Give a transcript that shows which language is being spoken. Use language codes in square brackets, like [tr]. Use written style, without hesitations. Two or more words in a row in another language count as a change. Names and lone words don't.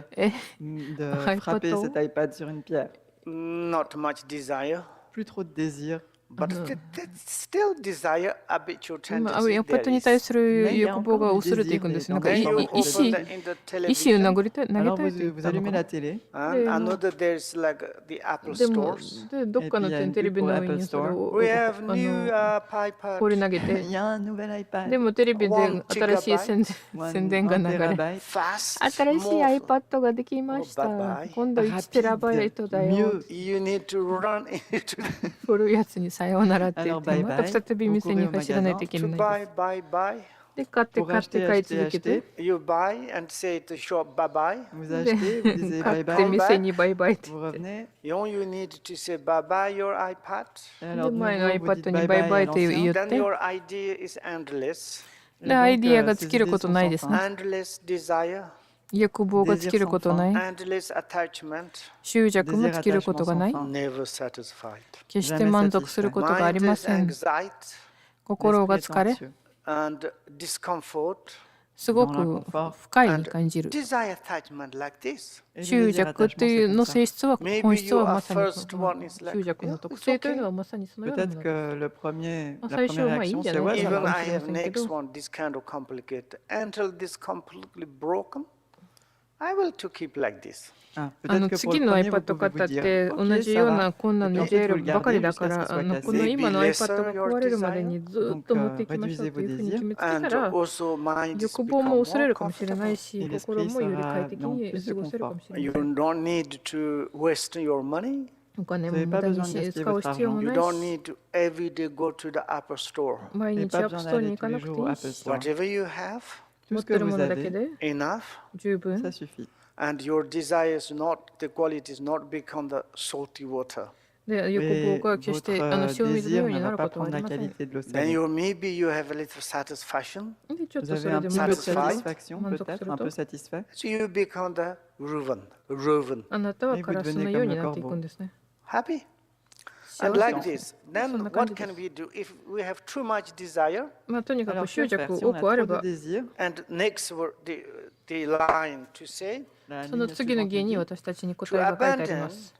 [fr] え、 frapper iPad. cet iPad sur une pierre. [en] Not much desire, [fr] Plus trop de désir. [en] but still desire, habitual [ja] 今 [en] tendency [ja] アパッド [en] there [ja] に対 [en] is. [ja] する欲望が薄れていくんですよ。なんか [en] Then you [ja] 意 [en] open [ja] 志 [en] in the [ja] 意志を [en] television, [ja] 投げたいと [fr] Alors [ja] 言 [fr] vous, [ja] っ [fr] vous [ja] たの [fr] allumez [ja] かな。 [fr] la télé. [en] and another there's like the Apple [ja] でも [en] stores. [ja] でどっかの [fr] Et puis, il y a une [ja] テレビ [fr] pub pour [ja] の上 [fr] Apple [ja] にそれ [fr] Store. [ja] を [en] We have new [ja] 放り [en] iPad, [ja] 投げて [fr] Il y a un nouvel iPad. [ja] でもテレビで [en] One [ja] 新しい [en] One [ja] 宣伝が流れ [en] terabyte. fast, [ja] 新しい [en] more. [ja] iPad ができまし [en] Oh, [ja] た [en] bye-bye. [ja] 今度1テラバイトだよ [fr] Mieux. [en] You need to run into [ja] 古いやつにさようならって言って [fr] Alors, bye [ja] また [fr] bye. [ja] 再び店に走らないといけ [en] to [ja] ないで [en] buy, [ja] す [en] buy. [ja] で買って [fr] Pour [ja] 買って [fr] acheter, [ja] 買い [fr] acheter, [ja] 続けて [fr] acheter. [en] You buy and say to shop bye bye. [fr] Vous [ja] で [fr] achetez, vous disiez [ja] 買 [fr] bye [ja] って [fr] bye. [ja] 店にバイバイって [fr] Vous revenez. [en] You need to say bye bye your iPad. [fr] Et alors, de [ja] 前の [fr] nouveau, vous dites [ja] iPad に [fr] bye [ja] バイ [fr] bye [ja] バ [fr] à [ja] イと言 [fr] l'ancien. [ja] っ [en] Then [ja] て [en] your idea is endless. [fr] Et [ja] で [fr] donc, [ja] アイディアが [fr] ces [ja] 尽きる [fr] idées [ja] こと [fr] sont [ja] ない [fr] sans [ja] です [fr] fin. [ja] ね [en] Endless desire, [ja] 欲望が尽きることない [en] endless attachment, [ja] 執着も尽きることがない [en] never satisfied. [ja] 決して満足することがあり [en] Mind [ja] ま [en] is [ja] せん [en] anxiety [ja] 心が [fr] L'esprit est [ja] 疲れ [fr] anxieux. [en] and discomfort. [ja] すごく不快に感じる [en] Desire attachment like this. [fr] Et le [ja] 執 [fr] désir [ja] 着って [fr] attachement, [ja] いう [fr] c'est [ja] の [fr] comme ça. [ja] 性質は [en] Maybe [ja] 本質 [en] you [ja] は [en] are [ja] まさに [en] first one is like, [ja] 執着の [en] yeah, [ja] 特 [en] it's [ja] 性というの [en] okay. [ja] はまさにそのようなも [fr] Peut-être [ja] のです [fr] que la première [ja] 最初はまあいいん [fr] réaction, [ja] じゃ [fr] c'est [ja] ない [fr] ouais, [ja] か [fr] ça [ja] な [en] Even [ja] かも [en] I [ja] しれま [en] have [ja] せんけ [en] next [ja] ど [en] one, this kind of complicated. Until this completely broken, I will to keep like this. [fr] Ah, [ja] あの [fr] peut-être que pour [ja] 次 [fr] le [ja] の [fr] premier, vous [ja] iPad [fr] pouvez [ja] 買った [fr] vous [ja] っ [fr] dire, [ja] て [fr] ok, [ja] 同じ [fr] ça [ja] よう [fr] va. [ja] な困難 [fr] Et [ja] に [fr] puis [ja] 出 [fr] ensuite, [ja] る [fr] vous le [ja] ばかり [fr] gardez [ja] だ [fr] jusqu'à [ja] か [fr] ce [ja] ら [fr] qu'il soit [ja] この [fr] cassé. [ja] 今の [en] Maybe [ja] iPad が壊れるまでにずっと持っていきましょうというふうに決めつけた [en] And [ja] ら [en] also mind is [ja] 欲望も [en] become [ja] 薄れ [en] more [ja] るかもしれない [en] comfortable. [ja] し [fr] Et [ja] 心 [fr] l'esprit [ja] もより [fr] sera [ja] 快適 [fr] dans [ja] に [fr] plus de [ja] 過ごせるか [fr] confort. [ja] もしれ [en] You [ja] ません [en] don't need to waste your money. [ja] お金 [fr] Vous [ja] も [fr] n'avez [ja] 無 [fr] pas [ja] 駄に [fr] besoin de [ja] し [fr] gaspiller [ja] 使う [fr] votre [ja] 必要も [en] You [ja] ない [en] don't [ja] し [en] need to every day go to the Apple Store. [ja] 毎 [fr] Et [ja] 日 [fr] pas [ja] アップ [fr] besoin [ja] ストアに [fr] d'aller [ja] 行 [fr] tous [ja] かな [fr] les [ja] くてい [fr] jours au [ja] い [fr] Apple [ja] し [fr] Store. [en] Whatever you have, [fr] Tout [ja] 持 [fr] ce [ja] っ [fr] que [ja] てるも [fr] vous [ja] のだけ [fr] avez, [ja] で [en] enough, [ja] 十分 [fr] ça suffit. [en] and your desire is not, the quality is not become the salty water. [ja] で欲 [fr] Et [ja] 望が決して [fr] votre [ja] 塩水のよ [fr] désir [ja] うに [fr] ne [ja] な [fr] va [ja] る [fr] pas [ja] ことはあ [fr] prendre [ja] り [fr] la [ja] ません [fr] qualité de l'eau [en] Then [fr] salée. [en] maybe you have a little satisfaction. [ja] でちょっ [fr] Vous [ja] とそ [fr] avez [ja] れ [fr] un [ja] で [fr] petit [ja] 満 [fr] peu de [ja] 足すると [fr] satisfaction, [ja] 満足す [fr] peut-être, [ja] る [fr] un [ja] と [fr] peu satisfait. [en] So you become the Reuven. [ja] あなたは [fr] Et vous [ja] カラス [fr] devenez [ja] のよう [fr] comme [ja] に [fr] le [ja] なっていく [fr] corbeau. [ja] んですね [en] Happy? [ja] 幸 [en] And [ja] せ [en] like this, then [ja] そんな感 [en] what [ja] じで [en] can [ja] す [en] we do if we have too much desire? [ja] まあとにか [fr] Alors, [ja] く [fr] que [ja] 執 [fr] faire [ja] 着 [fr] si on [ja] 多 [fr] a [ja] くあれ [fr] trop de [ja] ば [fr] désir? [en] And next word, the line to say, [fr] La [ja] その [fr] ligne [ja] 次の [fr] suivante [ja] 議 [fr] nous [ja] に [fr] dit, [ja] 私たちに答えが書いてあります